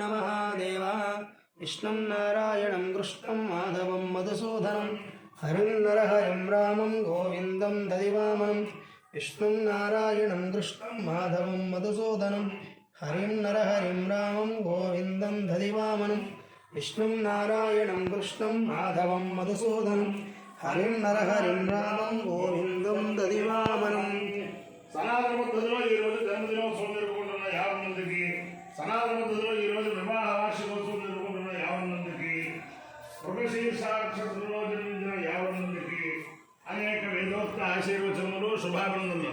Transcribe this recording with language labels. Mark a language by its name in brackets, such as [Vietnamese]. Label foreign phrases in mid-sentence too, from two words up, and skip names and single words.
[Sanskrit] महादेवा विष्णु नारायणं कृष्णं माधवं मधुसूदनं हरिं नरहरिं रामं गोविंदं ददिवामनं विष्णु नारायणं कृष्णं माधवं मधुसूदनं हरिं नरहरिं रामं गोविंदं ददिवामनं विष्णु नारायणं कृष्णं माधवं मधुसूदनं हरिं नरहरिं रामं गोविंदं ददिवामनं [Telugu] సనాతన పద్ధతిలో ఈ రోజు జన్మదినోత్సవం జరుపుకుంటున్న 50 మందికి, సనాతన పద్ధతిలో ఈ రోజు వివాహ వార్షికోత్సవం జరుపుకుంటున్న 50 మందికి, మృగశీర్ష నక్షత్రంలో జన్మించిన 50 మందికి అనేక వేదోక్త ఆశీర్వచనములు, శుభాభినందనలు.